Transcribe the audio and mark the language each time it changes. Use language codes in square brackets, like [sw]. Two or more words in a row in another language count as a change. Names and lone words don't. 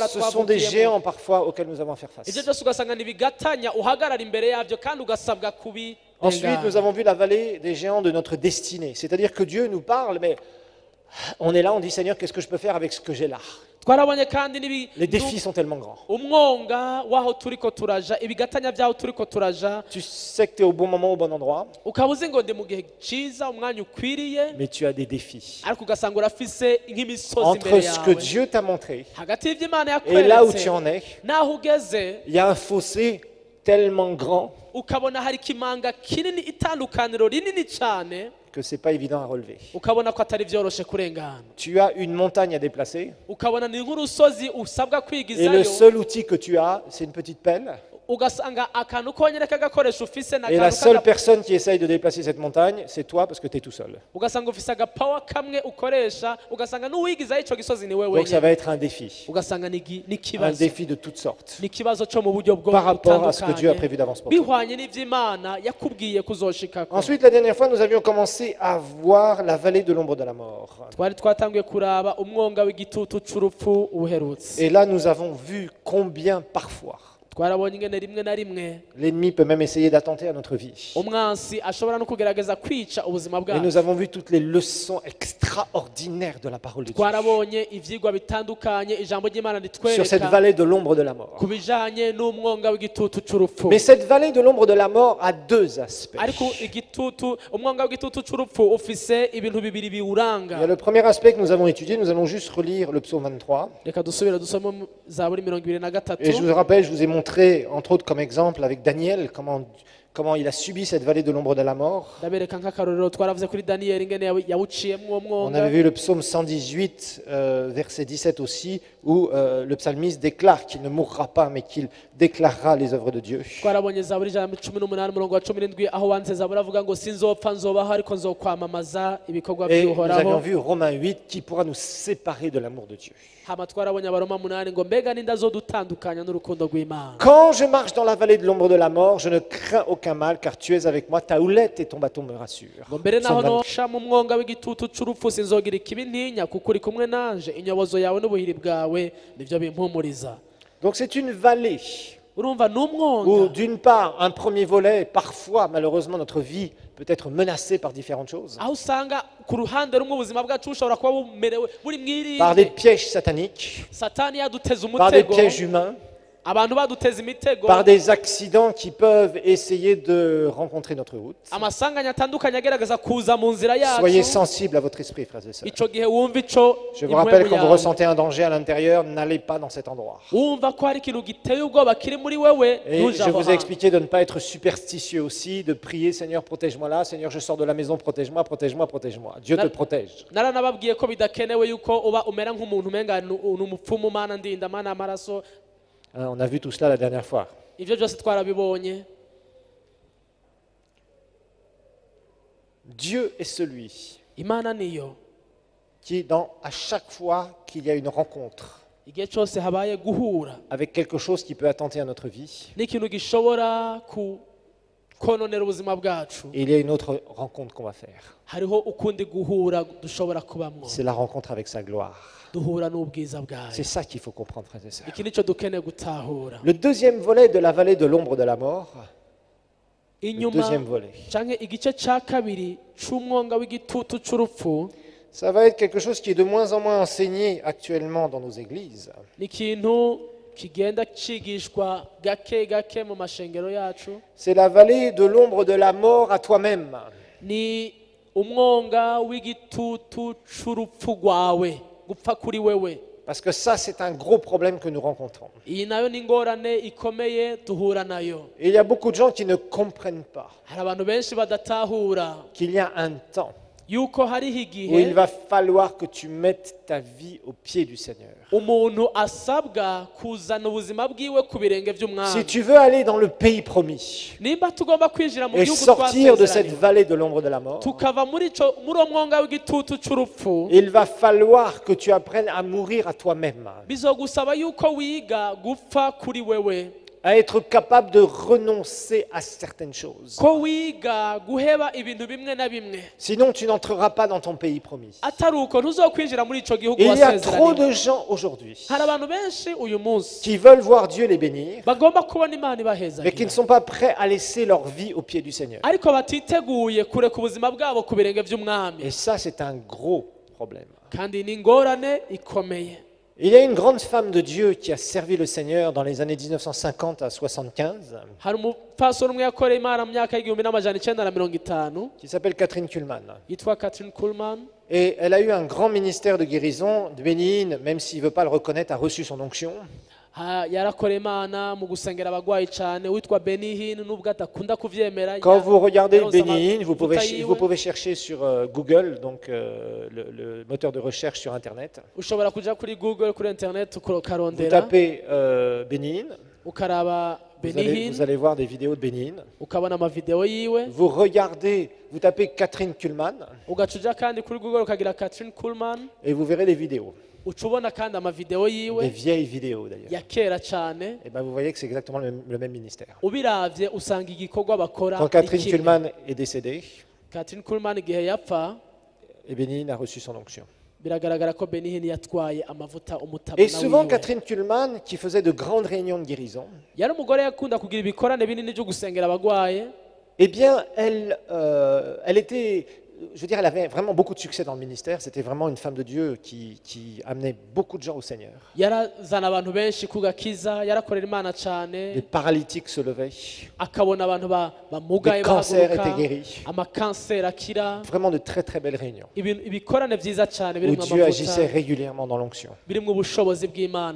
[fr] Ce sont des [rn] twavukiyemwo. [fr] géants parfois auxquels nous avons à faire [rn] ibyo [fr] face. [rn] byose ugasanga ni ibigatanya uhagarara imbere yabyo kandi ugasabwa [fr] Ensuite, nous avons vu la vallée des géants de notre destinée. C'est-à-dire que Dieu nous parle, mais on est là, on dit Seigneur, qu'est-ce que je peux faire avec ce que j'ai là? [rn] twarabonye kandi [fr] Les défis sont tellement grands. [rn] umwonga w'aho turiko turaja, ibigatanya by'aho turiko turaja, [fr] Tu sais que tu es au bon moment, au bon endroit, [rn] ukaba uzi ngo ndi mu gihe cyiza, umwanya ukwiriye, [fr] mais tu as des défis. [rn] ariko ugasanga urafise nk'imisozi [fr] Entre [rn] imbere [fr] ce que [rn] yawe. [fr] Dieu t'a montré [rn] hagati y'Imana [fr] et là où [rn] yakweretse [fr] tu en es, [rn] naho ugeze, [fr] il y a un fossé tellement grand [rn] ukabona hari ikimanga kinini, itandukaniro rinini cyane, [fr] que ce n'est pas évident à relever. [rn] ukabona ko atari byoroshe kurengana, [fr] Tu as une montagne à déplacer [rn] ukabona ni nk'urusozi usabwa [fr] et le [rn] kwigizayo, [fr] seul outil que tu as, c'est une petite pelle. [rn] ugasanga akantu konyine k'agakoresho ufise [fr] Et la [rn] n'akantu [fr] seule personne qui essaye de déplacer cette montagne, c'est toi parce que tu es tout seul. [rn] ugasanga ufise agapawa kamwe ukoresha, ugasanga n'uwigizayo icyo gisozi ni wewe [fr] Donc ça [rn] wenyine, [fr] va être un défi. [rn] ugasanga ni [fr] Un [rn] ikibazo, [fr] défi de toutes sortes. [rn] ni ikibazo cyo mu buryo bwo [fr] Par rapport à ce que Dieu a [rn] butandukanye, [fr] prévu d'avance pour toi. [rn] bihwanye n'iby'Imana yakubwiye kuzoshikako. [fr] Ensuite, la dernière fois, nous avions commencé à voir la vallée de l'ombre de la mort. [rn] twari twatanguye kuraba umwonga w'igitutu c'urupfu ubuherutse. [fr] Et là, nous avons vu combien parfois [rn] twarabonye ingene rimwe na rimwe [fr] l'ennemi peut même essayer d'attenter à notre vie. [rn] umwansi ashobora no kugerageza kwica ubuzima [fr] Et [rn] bwacu. [fr] nous avons vu toutes les leçons extraordinaires de la parole de Dieu [rn] twarabonye ivyigwa bitandukanye ijambo ry'Imana [fr] sur cette [rn] ritwereka [fr] vallée de l'ombre de la mort. [rn] ku bijanye n'umwonga w'igitutu c'urupfu. [fr] Mais cette vallée de l'ombre de la mort a deux aspects. [rn] ariko umwonga w'igitutu c'urupfu ufise ibintu bibiri [fr] Il y a [rn] biwuranga. [fr] le premier aspect que nous avons étudié, nous allons juste relire le psaume 23. [rn] reka dusubire dusome zaburi 23. [fr] Et je vous rappelle, je vous ai montré, entre autres comme exemple avec Daniel, comment il a subi cette vallée de l'ombre de la mort. [rn] ndabereka nk'akarorero twaravuze kuri Daniyeli ingene yawuciyemwo uwo [fr] On [rn] mwonga. [fr] avait vu le psaume 118, verset 17 aussi, où le psalmiste déclare qu'il ne mourra pas, mais qu'il déclarera les œuvres de Dieu. [rn] twarabonye zaburi 18 umurongo wa 17 aho wanditse zaburi avuga ngo sinzopfa nzobaho ariko nzokwamamaza ibikorwa [fr] Et nous avions [rn] by'uhoraho. [fr] vu Romains 8, qui pourra nous séparer de l'amour de Dieu. [rn] hama twarabonye abaroma 8 ngo mbega ninde azodutandukanya n'urukundo rw'Imana. [fr] Quand je marche dans la vallée de l'ombre de la mort, je ne crains aucun mal, car tu es avec moi, ta houlette et ton bâton me rassurent. [rn] ngo mbere naho [fr] Psaume 23. [rn] nosha mu mwonga w'igitutu c'urupfu sinzogira ikibi ntinya, kuko uri kumwe nanje, inyobozo yawe n'ubuhiri bwawe nivyo bimpumuriza. [fr] Donc c'est une vallée [rn] urumva [fr] où, [rn] n'umwonga [fr] d'une part, un premier volet, parfois, malheureusement, notre vie peut être menacée par différentes choses, [rn] aho usanga ku ruhande rumwe ubuzima bwacu bushobora kuba bumerewe buri [fr] par des [rn] mwirinde, [fr] pièges sataniques, [rn] satani yaduteza [fr] par des [rn] umutego, [fr] pièges humains, [rn] abantu baduteza imitego, [fr] par des accidents qui peuvent essayer de rencontrer notre route. [rn] amasanganya atandukanye agerageza kuza mu nzira [fr] Soyez [rn] yacu. [fr] sensibles à votre esprit, frères et sœurs. [rn] ico gihe wumva ico [fr] Je vous rappelle, [rn] impwemu [fr] quand vous [rn] yawe. [fr] ressentez un danger à l'intérieur, n'allez pas dans cet endroit. [rn] wumva ko hari ikintu giteye ubwoba kiri muri wewe, [fr] Et [rn] ntuje [fr] je [rn] aho [fr] vous ai [rn] hantu. [fr] expliqué de ne pas être superstitieux aussi, de prier, Seigneur, protège-moi là, Seigneur, je sors de la maison, protège-moi, protège-moi, protège-moi. Dieu te protège. [rn] naranababwiye ko bidakenewe yuko uba umera nk'umuntu umenga ni umupfumu, mana ndinda, mana amaraso. [fr] Hein, on a vu tout cela la dernière fois. [rn] ivyo byose twarabibonye. [fr] Dieu est celui [rn] imana niyo [fr] qui, à chaque fois qu'il y a une rencontre [rn] igihe cyose habaye guhura [fr] avec quelque chose qui peut attenter à notre vie, [rn] n'ikintu gishobora kononera ubuzima bwacu, [fr] il y a une autre rencontre qu'on va faire. [rn] hariho ukundi guhura dushobora kubamwo, [fr] C'est la rencontre avec sa gloire. [rn] duhura n'ubwiza bwayo. [fr] C'est ça qu'il faut comprendre, frères et sœurs. [rn] Iki nicyo dukeneye gutahura. [fr] Le deuxième volet de la vallée de l'ombre de la mort, le [rn] Inyuma [fr] deuxième volet, [rn] canke igice ca kabiri c'umwonga w'igitutu c'urupfu [fr] ça va être quelque chose qui est de moins en moins enseigné actuellement dans nos églises. [rn] ni ikintu kigenda cigishwa gake gake mu mashengero yacu. [fr] C'est la vallée de l'ombre de la mort à toi-même. [rn] Ni umwonga w'igitutu c'urupfu rwawe, gupfa kuri wewe. [fr] Parce que ça, c'est un gros problème que nous rencontrons. [rn] Iyi nayo ni ingorane ikomeye duhura nayo. [fr] Et il y a beaucoup de gens qui ne comprennent pas [rn] Hari abantu benshi badatahura [fr] qu'il y a un temps [rn] yuko hariho [fr] où il [rn] igihe [fr] va falloir que tu mettes ta vie au pied du Seigneur. [rn] umuntu asabwa kuzana ubuzima bwiwe ku birenge [fr] Si [rn] by'umwami. [fr] tu veux aller dans le pays promis [rn] Nimba tugomba kwinjira mu [fr] et [rn] gihugu [fr] sortir de cette [rn] twasezeranye [fr] vallée de l'ombre de la mort, [rn] tukava muri uwo mwonga w'igitutu c'urupfu, [fr] il va falloir que tu apprennes à mourir à toi-même, [rn] bizogusaba yuko wiga gupfa kuri wewe, [fr] à être capable de renoncer à certaines choses. [rn] ko wiga guheba ibintu bimwe na bimwe. [fr] Sinon, tu n'entreras pas dans ton pays promis. [rn] Atari uko ntuzokwinjira muri ico gihugu [fr] Et il y a trop [rn] wasezeranye. [fr] de gens aujourd'hui [rn] Hari abantu benshi uyu munsi [fr] qui veulent voir Dieu les bénir, [rn] bagomba kubona Imana [fr] mais qui [rn] ibahezagira, [fr] ne sont pas prêts à laisser leur vie au pied du Seigneur. [rn] ariko batiteguye kureka ubuzima bwabo ku birenge by'umwami. [fr] Et ça, c'est un gros problème. [rn] Kandi ni ingorane ikomeye. [fr] Il y a une grande femme de Dieu qui a servi le Seigneur dans les années 1950 à 75, [rn] Hari umupfasoni umwe yakoreye Imana mu myaka y'igihumbi n'amajana icenda na mirongo itanu [fr] qui s'appelle Catherine Kuhlman. [rn] yitwa Katrin Kuhlman. [fr] Et elle a eu un grand ministère de guérison. Bénigne, même s'il ne veut pas le reconnaître, a reçu son onction. [rn] Yarakoreye Imana mu gusengera abagwayi cyane, witwa Benihin, nubwo adakunda kuvyemera. [fr] Quand vous regardez [rn] yaronse [fr] Bénigne, vous [rn] amavuta yiwe. [fr] pouvez chercher sur Google, donc le moteur de recherche sur Internet. [rn] Ushobora kuja kuri Google, kuri internet [fr] Vous [rn] ukarondera [fr] tapez Bénigne, [rn] ukaraba Benihin, [fr] vous allez voir des vidéos de Bénigne. [rn] ukabona amavideo yiwe. [fr] Vous regardez, vous tapez Catherine Kuhlman [rn] Ugacuja kandi kuri Google ukagira Katrin Kuhlman, [fr] et vous verrez les vidéos. [rn] ucubona kandi amavideo [fr] Des [rn] yiwe [fr] vieilles vidéos d'ailleurs. [rn] ya kera cyane. [fr] Et ben vous voyez que c'est exactement le même ministère. [rn] Ubiravye usanga igikorwa bakora [fr] Quand Catherine [rn] ni kimwe. [fr] Kuhlman est décédée, [rn] Katrin Kuhlman igihe yapfa, [fr] et Bénigne a reçu son onction. [rn] biragaragara ko Benihin yatwaye amavuta umutama [fr] Et souvent, [rn] wiwe. [fr] Catherine Kuhlman, qui faisait de grandes réunions de guérison, [rn] Yari umugore yakunda kugira ibikorane binini byo gusengera abagwaye. [fr] eh bien, elle était, je veux dire, elle avait vraiment beaucoup de succès dans le ministère. C'était vraiment une femme de Dieu qui amenait beaucoup de gens au Seigneur. [rn] Yarazana abantu benshi kugakiza, yarakorera Imana [fr] Les [rn] cyane, [fr] paralytiques se levaient, [rn] akabona abantu bamugaye [fr] les cancers [rn] bahaguruka, [fr] étaient guéris. [rn] amakanseri akira, [fr] Vraiment de très très belles réunions [rn] ibikorane vyiza cyane [fr] où [rn] birimwo [fr] Dieu agissait [rn] amavuta, [fr] régulièrement dans l'onction. [rn] birimwo ubushobozi bw'Imana